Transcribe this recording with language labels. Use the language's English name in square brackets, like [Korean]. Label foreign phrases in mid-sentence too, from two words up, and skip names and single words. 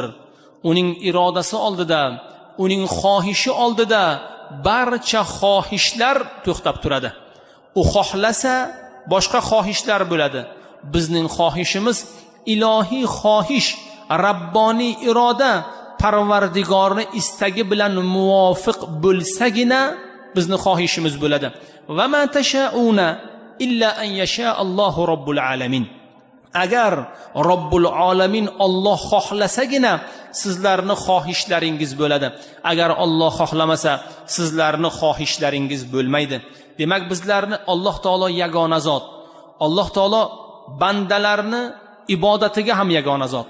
[Uzbek] Uning irodasi oldida, uning xohishi oldida barcha xohishlar to'xtab turadi. U xohlasa boshqa xohishlar bo'ladi. Bizning xohishimiz ilohiy xohish, rabboniy iroda, Parvardigorni istagi bilan muvofiq bo'lsagina bizni xohishimiz bo'ladi. [Arabic] وما تشاءون إلا أن يشاء الله رب العالمين. [Uzbek] Agar [Arabic] رب العالمين [Uzbek] Alloh xohlasagina sizlarni xohishlaringiz bo'ladi. Agar Alloh xohlamasa sizlarni xohishlaringiz bo'lmaydi. Demak, bizlarni Alloh taolo yagona zot. Alloh taolo bandalarni ibodatiga ham yagona zot.